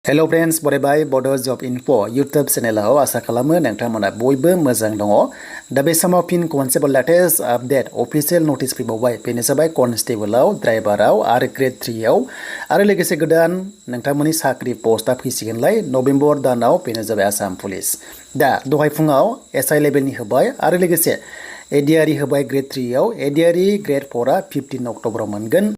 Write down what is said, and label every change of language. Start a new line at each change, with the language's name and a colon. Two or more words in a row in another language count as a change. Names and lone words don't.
English: Hello friends,
Bodo: बरायबाय Bodo Job Info YouTube चेनेलाव आसा खालामो नोंथांमोना बयबो मोजां दङ। दा बे समाव फिन
English: Constable latest update official notice
Bodo: फैबावबाय। बेनो जाबाय Constableआव, ड्राइभाराव आरो ग्रेड 3 आव आरो लोगोसे गोदान नोंथांमोननि साख्रि पस्टआ फैसिगोनलाय नभेम्बर दानाव बेनो जाबाय आसाम पुलिस। दा दहाय फुङाव एसआइ लेभेलनि होबाय आरो लोगोसे एडिआरइ होबाय ग्रेड 3 आव, एडिआरइ ग्रेड 4 आ 15 अक्ट'बराव मोनगोन।